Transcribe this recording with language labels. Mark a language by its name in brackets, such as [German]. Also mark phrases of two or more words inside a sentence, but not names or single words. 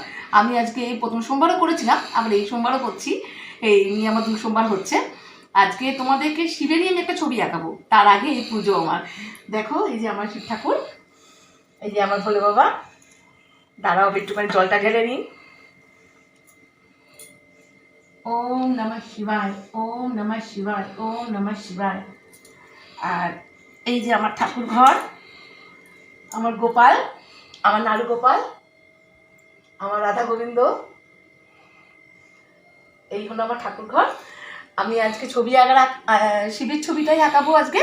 [Bangla] আমি আজকে এই প্রথম সোমবারও করেছিলাম, আবার এই সোমবারও করছি। এই নিয়ে আমার 2 সোমবার হচ্ছে। আজকে তোমাদেরকে শিবের নিয়ে আমি একটা ছবি আঁকাবো। তার আগে এই পুজো আমার দেখো, এই যে আমার শিব ঠাকুর, এই যে আমার ভোলে বাবা। দাঁড়াও একটুখানি জলটা ঢেলে নিই। [Sanskrit] ওম নমঃ শিবায়, ওম নমঃ শিবায়, ওম নমঃ শিবায়। [Bangla] আর এই যে আমার ঠাকুর ঘর, আমার গোপাল, আমার নাড়ু গোপাল, আমার রাধা গোবিন্দ, এই হলো আমার ঠাকুর ঘর। আমি আজকে ছবি আঁকার শিবের ছবিটাই আঁকাবো আজকে।